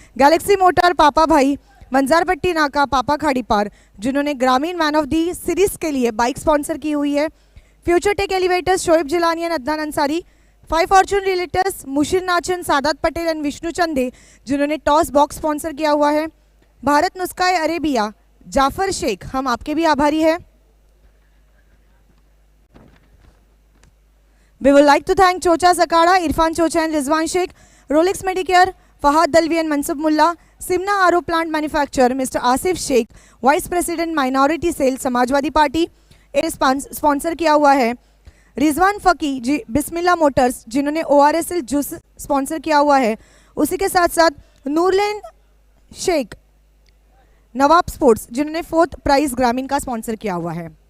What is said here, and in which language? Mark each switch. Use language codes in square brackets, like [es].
[hi] Galaxy motor, पापा भाई, मंजारपट्टी नाका, पापा खाड़ी पार, जिन्होंने ग्रामीण मैन ऑफ दी सीरीज के लिए बाइक स्पॉन्सर की हुई है। Future take elevators, Shoaib Jilani and Adnan Ansari. 5 Fortune realtors, Musheer Nachan, Sadat Patel and Vishnu चंदे, जिन्होंने टॉस बॉक्स स्पॉन्सर किया हुआ है। भारत नुस्खाए अरेबिया, जाफर शेख, हम आपके भी आभारी हैं। [en] We would like to thank Chocha Zakara, Irfan Chocha and Rizwan Sheikh, Rolex Medicare, Fahad Dalvi and Mansub Mullah, Simna RO Plant Manufacturer, Mr. [hi] Asif Sheikh, [en] Vice President Minority Sales, [hi] Samajwadi party, sponsor किया हुआ है। रिजवान फकी जी, बिस्मिल्लाह Motors, जिन्होंने ORSL juice sponsor किया हुआ है। उसी के साथ साथ नूरलैन शेख, नवाब स्पोर्ट्स, जिन्होंने 4th प्राइज ग्रामीण का स्पॉन्सर किया हुआ है।